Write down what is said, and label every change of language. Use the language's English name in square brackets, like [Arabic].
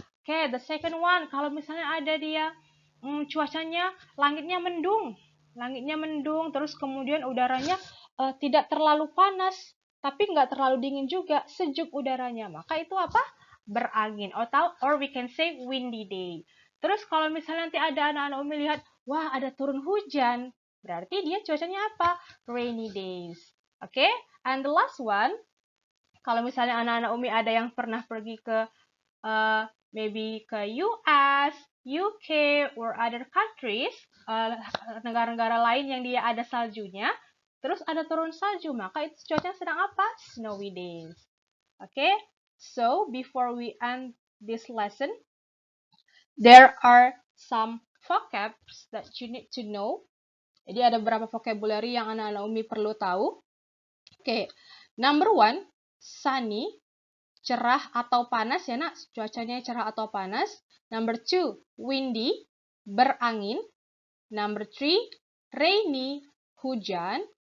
[English] Okay, the second one, [Indonesian] kalau misalnya ada cuacanya langitnya mendung, terus kemudian udaranya tidak terlalu panas, tapi nggak terlalu dingin juga, sejuk udaranya. Maka itu apa? Berangin, [English] or we can say windy day. [Indonesian] Terus kalau misalnya nanti ada anak-anak Umi lihat, wah ada turun hujan, berarti dia cuacanya apa? Rainy days. Oke? [English] And the last one, [Indonesian] kalau misalnya anak-anak Umi ada yang pernah pergi ke maybe ke US, UK, [English] or other countries, [Indonesian] negara-negara lain yang dia ada saljunya, terus ada turun salju, maka itu cuacanya sedang apa? [English] Snowy days. Okay, so before we end this lesson, there are some vocabs that you need to know. [Indonesian] Jadi ada beberapa vocabulary yang anak-anak Umi perlu tahu. [English] Okay, number one, [Indonesian] sunny, cerah atau panas ya nak, cuacanya cerah atau panas. [English] Number two, windy, berangin. Number three, rainy, hujan.